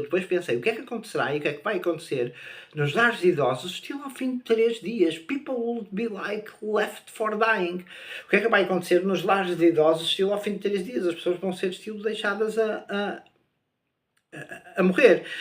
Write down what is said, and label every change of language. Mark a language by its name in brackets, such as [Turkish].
[Portuguese] Eu depois pensei, o que é que acontecerá e o que é que vai acontecer nos lares de idosos, still ao fim de 3 dias? [English] People will be like left for dying. [Portuguese] O que é que vai acontecer nos lares de idosos, still ao fim de 3 dias? As pessoas vão ser still deixadas a morrer.